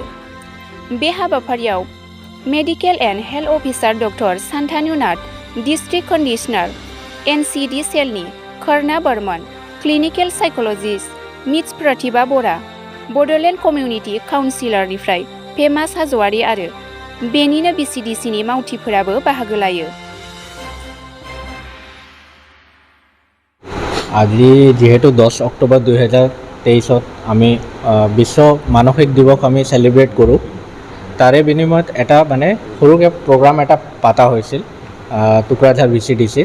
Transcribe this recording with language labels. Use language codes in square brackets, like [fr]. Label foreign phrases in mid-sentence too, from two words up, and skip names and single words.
[brx] बे हाबाफारियाव [en] Medical and Health Officer [brx] डक्टर शान्तानु नाथ, [en] District Conditioner NCD Cell [brx] कर्णा बर्मन, [en] Clinical Psychologist [brx] मिट्स प्रतिभा बरा, बड'लेण्ड [en] Community Counsellor [brx] फेमास हाज'वारि आरो बेनिनो बिसिडिसिनि मावथिफोराबो बाहागो लायो। [as] আজি যেহেতু 10 অক্টোবৰ 2023 আমি বিশ্ব মানসিক দিৱস আমি সেলিব্ৰেট কৰোঁ, তাৰে বিনিময়ত এটা মানে সৰুকৈ প্ৰগ্ৰাম এটা পাতা হৈছিল টুকুৰাঝাৰ বিচিডিচিত।